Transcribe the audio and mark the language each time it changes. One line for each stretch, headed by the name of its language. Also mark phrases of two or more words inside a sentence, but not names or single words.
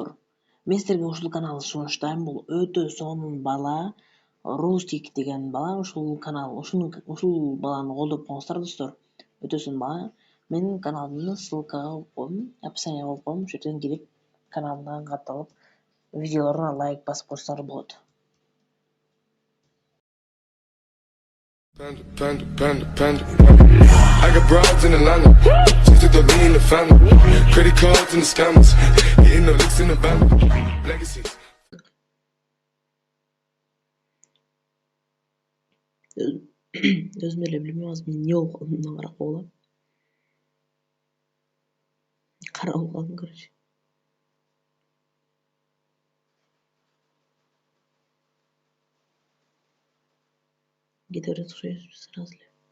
Kyrgyz: Мен сиздерге ушул каналды сунуштайм. Бул өтө сонун бала, Рустик деген бала. Ушул баланы колдоп коңуздар, достор. Өтө сонун бала. Менин каналымды ссылкага коюп коем, описанияга коюп коем. Ошол жерден кирип каналымдан катталып, видеолоруна лайк басып койсоңуздар болот.
English: Panda. I got broads in Atlanta, just to me in the family. Credit cards and the scammers, hitting the licks in the band. Legacies.
Kyrgyz: Өзүм эле билбейм, азыр эмне болуп калдым, мындан карап коелам. Карап калдым, короче. Кете берет окшойбуз сразу эле.